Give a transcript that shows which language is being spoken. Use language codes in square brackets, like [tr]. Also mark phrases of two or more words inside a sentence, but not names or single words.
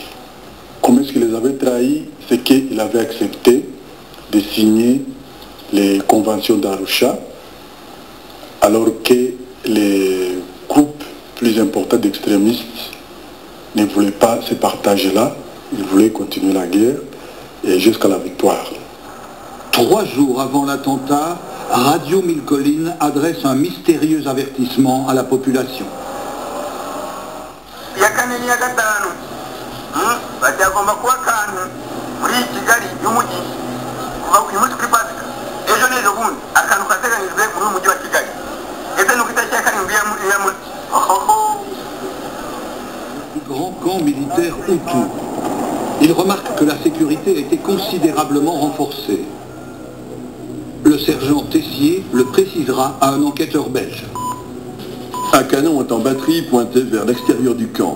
[fr] Comment est-ce qu'il les avait trahis? C'est qu'il avait accepté de signer les conventions d'Arusha, alors que les groupes plus importants d'extrémistes ne voulaient pas ce partage-là, ils voulaient continuer la guerre et jusqu'à la victoire. 3 jours avant l'attentat, Radio Mille Collines adresse un mystérieux avertissement à la population. [rw] ya gatanu bati agomba kuba akantu muri Kigali y'umujyi kuva ku munsi kuri Pasika ejo n'ejo bundi akantu kateganyijwe muri uyu mujyi wa Kigali ese nuko itariki ya karindwi ya muri [fr] grand camp militaire Hutu. Il remarque que la sécurité a été considérablement renforcée. Le sergent Tessier le précisera à un enquêteur belge. Un canon est en batterie pointé vers l'extérieur du camp.